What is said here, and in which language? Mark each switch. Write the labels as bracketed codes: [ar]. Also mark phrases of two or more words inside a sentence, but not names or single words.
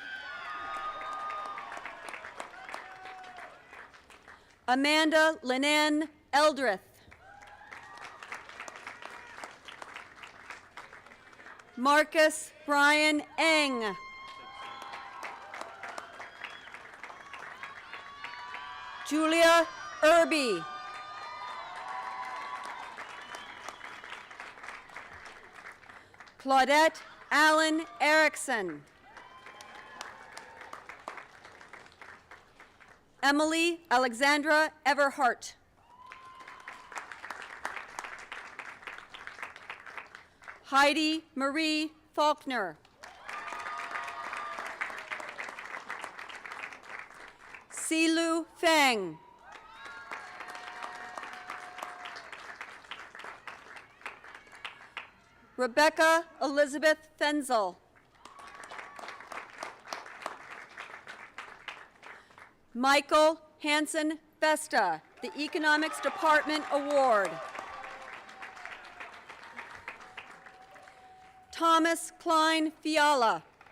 [en] Amanda Lynn Eldrith. Marcus Brian Eng. Julia Irby. Claudette Allen Erickson. Emily Alexandra Everhart. Heidi Marie Faulkner. Silu Feng. Rebecca Elizabeth Fenzel. Michael Hansen Vesta, the Economics Department Award. Thomas Klein Fiala.